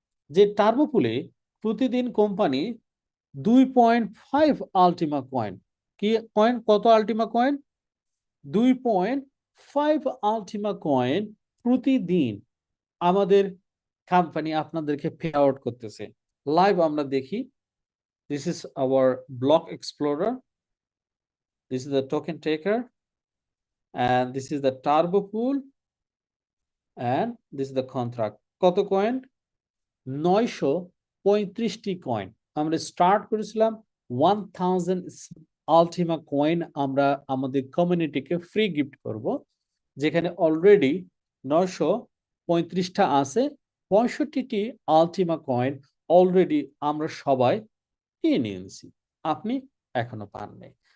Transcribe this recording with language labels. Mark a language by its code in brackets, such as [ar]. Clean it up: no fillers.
[bn] যে টার্বো পুলে প্রতিদিন কোম্পানি 2.5 আলটিমা কয়েন, কি কয়েন, কত আলটিমা কয়েন? 2.5 আলটিমা কয়েন প্রতিদিন আমাদের কোম্পানি আপনাদেরকে পে আউট করতেছে। লাইভ আমরা দেখি। [en] This is our block explorer, this is the token taker, and this is the turbo pool, and this is the contract. [bn] কত coin? 935টি coin. আমরা start করেছিলাম 1000 Ultima coin আমরা আমাদের কমিউনিটিকে ফ্রি গিফট করব, যেখানে অলরেডি 935টা আছে। 65টি আলটিমা কয়েন অলরেডি আমরা সবাই নিয়ে নিয়েছি, আপনি এখনো পান নাই।